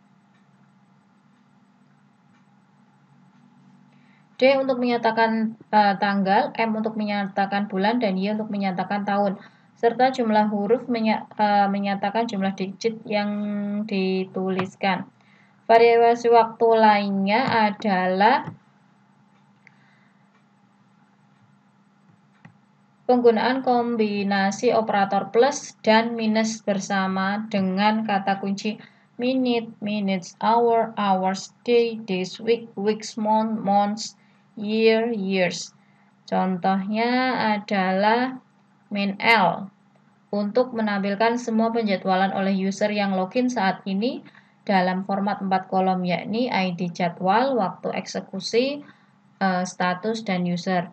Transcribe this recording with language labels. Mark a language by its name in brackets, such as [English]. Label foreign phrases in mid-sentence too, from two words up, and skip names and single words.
[Indonesian] D untuk menyatakan tanggal, M untuk menyatakan bulan, dan Y untuk menyatakan tahun, serta jumlah huruf menyatakan jumlah digit yang dituliskan. Variasi waktu lainnya adalah penggunaan kombinasi operator plus dan minus bersama dengan kata kunci [English] minute, minutes, hour, hours, day, days, week, weeks, month, months, year, years. [Indonesian] Contohnya adalah min_l untuk menampilkan semua penjadwalan oleh user yang login saat ini dalam format 4 kolom, yakni ID jadwal, waktu eksekusi, status, dan user.